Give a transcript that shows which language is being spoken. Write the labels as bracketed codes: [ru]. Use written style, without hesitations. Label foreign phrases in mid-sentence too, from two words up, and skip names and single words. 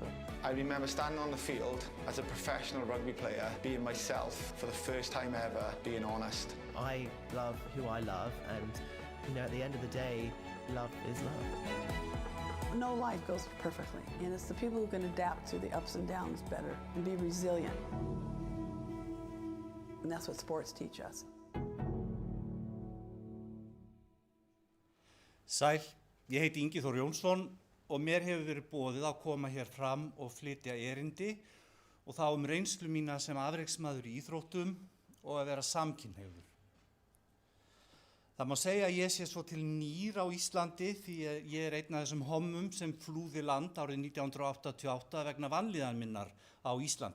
[en] I remember standing on the field as a professional rugby player, being myself for the first time ever, being honest. I love who I love and, at the end of the day, love is love. No life goes perfectly, and it's the people who can adapt to the ups and downs better and be resilient. And that's what sports teach us. [is] Sæl, ég heiti Ingi Þór Jónsson og mér hefur verið boðið að koma hér fram og flytja erindi og þá reynslu mína sem afreksmaður í íþróttum og að vera samkynhneigður. Það má segja að ég sé svo til nýr á Íslandi því að ég einn af þessum hommum sem flúði land árið 1988 vegna vanlíðan minnar á Íslandi.